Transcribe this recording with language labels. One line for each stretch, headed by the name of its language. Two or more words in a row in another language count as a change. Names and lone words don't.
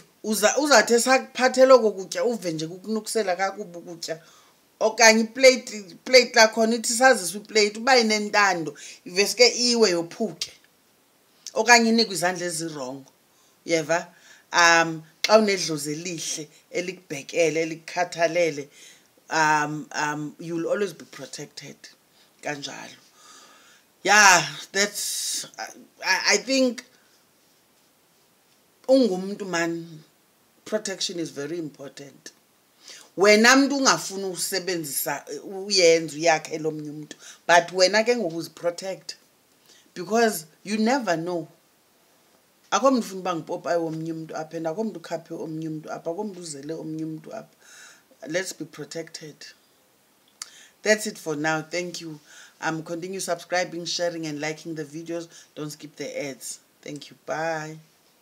Xhosa: Uzathi esakuphathela kokutya uve nje kukunukisela kakubi ukutya. Okanye plate lakhona ithi saziswa iplate uba inentando iveske iwe yophuke. Okanye inikwe izandla ezirongo. Uyeva? Xa unedlozi elihle elikubhekele elikhathalele,
English: you'll always be protected kanjalo. Yeah, that's I think ungumuntu man, protection is very important. Wena muntu ungafuna usebenzisa uyenza uyakhela omnye umuntu, but wena ke ngokuziprotect because you never know.
Xhosa: Akho mntu ufuna uba ngipopayi omnye umuntu apha and akho mntu ukhaphe omnye umuntu apha, akho mntu uzele omnye umuntu apha.
English: Let's be protected. That's it for now. Thank you. Continue subscribing, sharing and liking the videos. Don't skip the ads. Thank you. Bye.